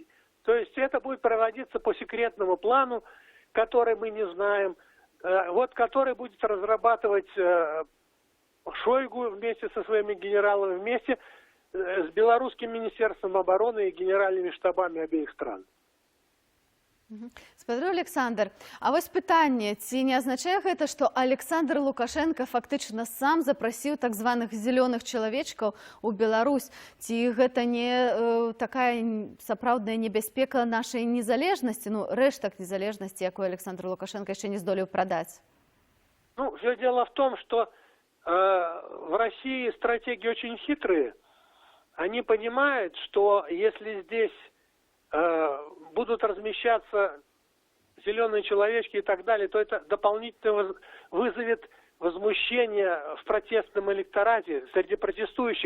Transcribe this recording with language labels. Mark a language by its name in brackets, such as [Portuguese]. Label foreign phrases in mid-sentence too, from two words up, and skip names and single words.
[Russian] То есть это будет проводиться по секретному плану, который мы не знаем, который будет разрабатывать Шойгу вместе со своими генералами, вместе с белорусским министерством обороны и генеральными штабами обеих стран. [Belarusian] Спадар Александр, а вось пытанне, ці не азначае гэта, што Александр Лукашенко фактычна сам запрасіў так званых зялёных чалавечкаў у Беларусь? Ці гэта не такая сапраўдная небяспека нашай незалежнасці, рэштак незалежнасці, якую Александр Лукашенко яшчэ не здолеў прадаць? [Russian] Все дело в том, что в России стратегии очень хитрые. Они понимают, что если здесь будут размещаться зеленые человечки и так далее, то это дополнительно вызовет возмущение в протестном электорате среди протестующих.